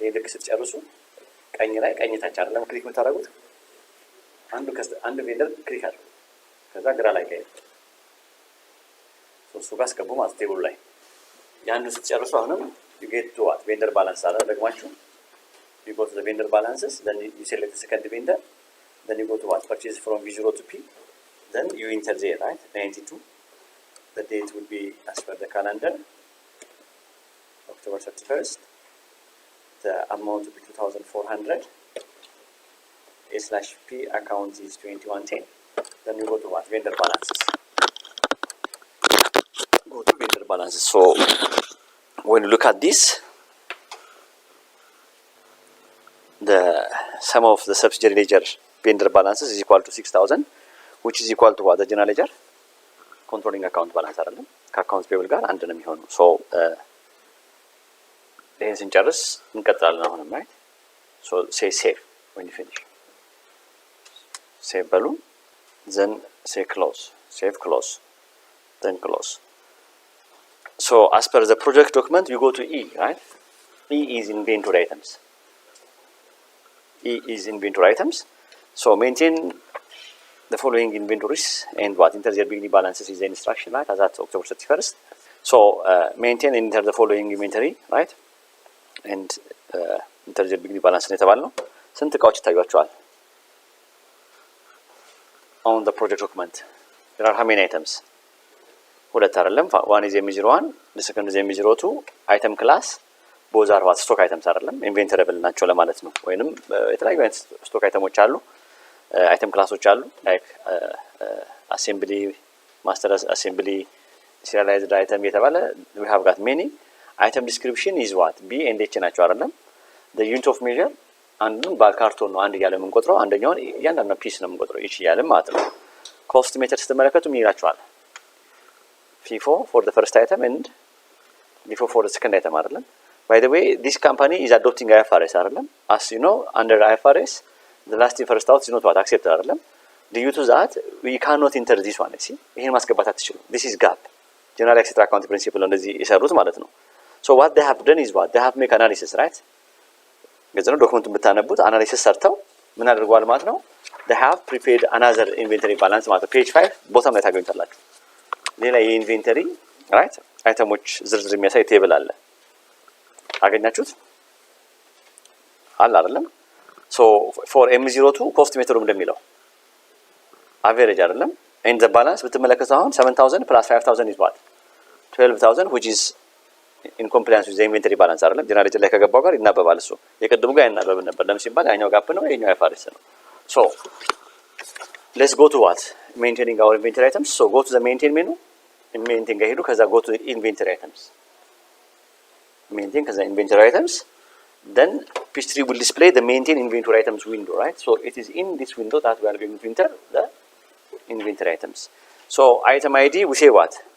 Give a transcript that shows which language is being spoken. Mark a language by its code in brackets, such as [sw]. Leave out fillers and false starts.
[am] ይሄ ልክ ስትጨርሱ ቀኝ ላይ ቀኝ ታች አይደለም ክሊክ የምታደርጉት አንዱ ቬንደር ክሊክ አድርጉ፣ ከዛ ግራ ላይ ጋር እሱ ጋር አስገቡ ማለት ቴብሉ ላይ ያንዱ ስትጨርሱ አሁንም [en] you get to what? vendor balance [am] አለ ደግማችሁ [en] you go to the vendor balances, then you select the second vendor, then you go to what? purchase from V0 to P, then you enter there, right? 92. the date would be as per the calendar October 31st. the amount would be 2,400. A/P account is 2110. then you go to what? vendor balances. go to vendor balances. so when you look at this, the sum of the subsidiary ledger vendor balances is equal to 6,000, which is equal to what? the general ledger controlling account balance [am] አይደለም ከአካውንት ፔብል ጋር አንድ ነው የሚሆነው። [en] so [am] ይሄን ስንጨርስ እንቀጥላለን አሁንም [en] right? So say save when you finish. Save balloon, then say close. Save, close, then close. So as per the project document, you go to E, right? E is inventory items. E is inventory items. So maintain the following inventories and what integer beginning balances is the instruction, right? As at October 31st. So maintain and enter the following inventory, right? And integer beginning balance [am] ነው የተባልነው። ስንት እቃዎች ይታያቸዋል? [en] On the project document there are how many items? [am] ሁለት አይደለም። [en] one is M01, the second is M02. item class both are what? [am] stock items አይደለም፣ ኢንቬንተሪብል ናቸው ለማለት ነው። ወይንም የተለያዩ አይነት ስቶክ አይተሞች አሉ፣ አይተም ክላሶች አሉ። ላይክ አሴምብሊ፣ ማስተር አሴምብሊ፣ serialized item የተባለ [en] we have got many. item description is what? [am] B and H ናቸው አይደለም። [en] the unit of measure [am] አንዱን በካርቶን ነው አንድ እያለ የምንቆጥረው፣ አንደኛውን እያንዳንዱ ፒስ ነው የምንቆጥረው ኢች እያለ ማለት ነው። ኮስት ሜተድ ስትመለከቱ ምን ይላችኋል? [en] FIFO for the first item and LIFO for the second item [am] አይደለም። [en] by the way this company is adopting IFRS አይደለም። as you know under IFRS the last in first out is not what accepted አይደለም። due to that we cannot enter this one. see [am] ይሄን ማስገባት አትችሉም። [en] this is gap general accepted accounting principle [am] እንደዚህ የሰሩት ማለት ነው። [en] so what they have done is what they have make analysis, right? [am] ገዘነ ዶክመንቱን ብታነቡት አናሊሲስ ሰርተው ምን አድርጓል ማለት ነው? [en] they have prepared another inventory balance [am] ማለት ነው። page 5 ቦታም ላይ ታገኙታላችሁ። ሌላ የኢንቬንተሪ ራይት አይተሞች ዝርዝር የሚያሳይ ቴብል አለ። አገኛችሁት? አለ አይደለም? [en] so for M02 [am] ኮስት ሜተዱ እንደሚለው አቨሬጅ አይደለም። [en] and the balance ብትመለከቱ አሁን 7000 plus 5000 is what? 12000 which is in compliance with the inventory balance [am] አይደለም። ጀነራል ላይ ከገባው ጋር ይናበባል። እሱ የቀድሙ ጋር ይናበብ ነበር። ለምን ሲባል ያኛው ጋፕ ነው፣ የኛው አይፋርስ ነው። [en] so let's go to what? maintaining our inventory items. so go to the maintain menu. [am] maintain ጋር ሄዱ። [en] ከዛ go to the inventory items. maintain ከዛ inventory items. then page 3 will display the maintain inventory items window, right? so it is in this window that we are going to enter the inventory items. so item ID we say what?